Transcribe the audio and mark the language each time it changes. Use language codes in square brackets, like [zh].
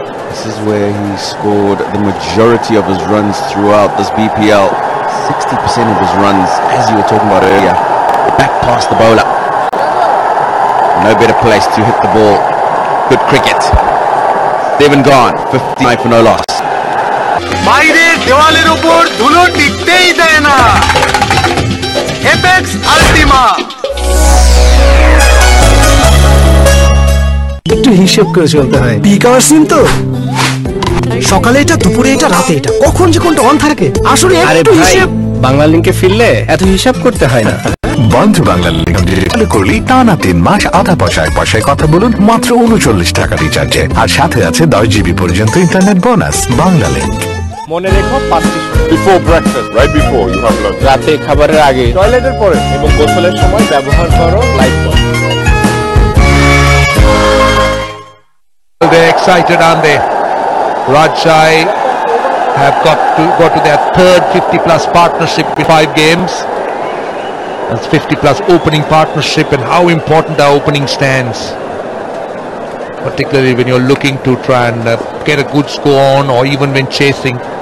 [en] This is where he scored the majority of his runs throughout this BPL. 60% of his runs, as you were talking about earlier, back past the bowler. No better place to hit the ball. Good cricket. 7 gone, 59 for no loss. [bn] বাইরে দেওয়ালের উপর ধুলো টিকতেই দেয় না। Apex আল্টিমা। একটু হিসেব করে চলতে হয়। পিক আওয়ার সিম তো সকালে এটা, দুপুরে এটা, রাতে এটা, কখন যে কোনটা অন থাকে আসলে একটু হিসেব। বাংলা লিংকে ফিরলে এত হিসাব করতে হয় না। বন্ধু বাংলা লিংক চালু করলেই টানা 3 মাস আধা পয়সায় কথা বলুন মাত্র 39 টাকা রিচার্জে, আর সাথে আছে 10 জিবি পর্যন্ত ইন্টারনেট বোনাস। বাংলা লিংক। মনে রেখো 5টি [en] before breakfast, right before you have lunch, [bn] রাতে খাবারের আগে, টয়লেটের পরে এবং গোসলের সময় ব্যবহার করো Lifebuoy. [en] They're excited, aren't they? Rajshahi have got to their third 50+ partnership in 5 games. That's 50+ opening partnership, and how important our opening stands, particularly when you're looking to try and get a good score on, or even when chasing.